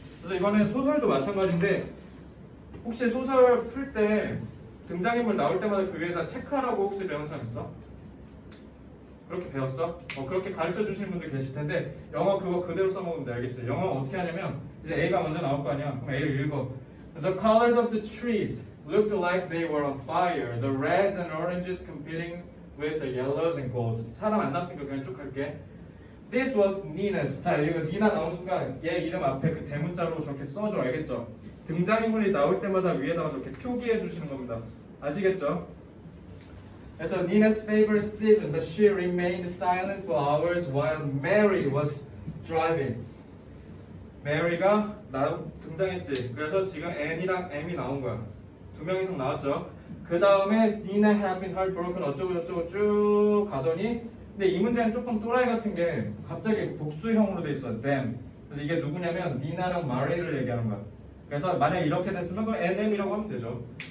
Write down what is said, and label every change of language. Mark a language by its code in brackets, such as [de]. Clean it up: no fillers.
[ko] 그래서 이번에 소설도 마찬가지인데 혹시 소설 풀 때 등장인물 나올 때마다 그 위에다 체크하라고 혹시 배운 사람 있어? 그렇게 배웠어? 그렇게 가르쳐 주시는 분들 계실 텐데 영어 그거 그대로 써먹으면 돼. 알겠지? 영어 어떻게 하냐면 이제 A가 먼저 나올 거 아니야. 그럼 A를 읽어. [en] The colors of the trees looked like they were on fire. The reds and oranges competing with the yellows and golds. [ko] 사람 안 났으니까 그냥 쭉 할게. [en] This was Nina's. [ko] 자, 이거 니나 나오는 순간 얘 이름 앞에 그 대문자로 저렇게 써줘. 알겠죠? 등장인물이 나올 때마다 위에다가 저렇게 표기해 주시는 겁니다. 아시겠죠? [en] 그래서 Nina's favorite season, but she remained silent for hours while Mary was driving. [ko] Mary가 등장했지. 그래서 지금 An이랑 M이 나온 거야. 두 명 이상 나왔죠. 그 다음에 Nina had been heartbroken 어쩌고 저쩌고 쭉 가더니 근데 이 문제는 조금 또라이 같은 게 갑자기 복수형으로 돼 있어. [en] them. [ko] 그래서 이게 누구냐면 니나랑 마리를 얘기하는 거야. 그래서 만약에 이렇게 됐으면 그럼 NM이라고 하면 되죠.